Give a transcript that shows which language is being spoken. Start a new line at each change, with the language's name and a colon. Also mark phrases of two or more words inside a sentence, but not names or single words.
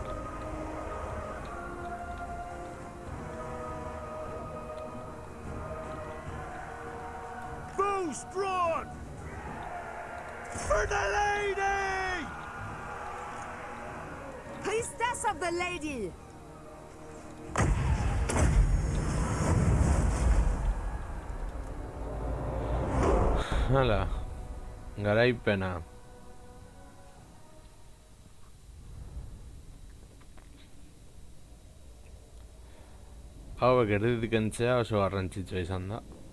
English: Bows drawn! For the lady! Priestess of the Lady!
Basque: Hala, garaipena. Hauek erditik kentzea oso garrantzitsua izan da.